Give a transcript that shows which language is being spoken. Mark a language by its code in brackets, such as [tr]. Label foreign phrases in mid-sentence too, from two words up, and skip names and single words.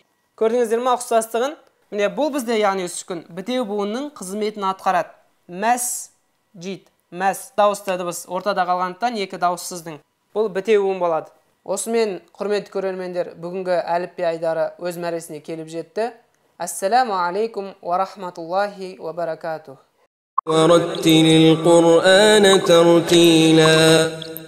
[kk] Көрдіңіздер ма ұқсастығын? Міне бұл бізде яғни сүкун бітеу буынның қызметін атқарады. Мәс жид. Мәс дауысты дыбыс ортада қалғандықтан екі дауыссыздың. Бұл бітеу буын болады. Осымен, құрметті көрермендер, бүгінгі әліпби айдары өз мәресіне келіп жетті. [ar] السلام عليكم ورحمة الله وبركاته. ورتل القرآن ترتيلا.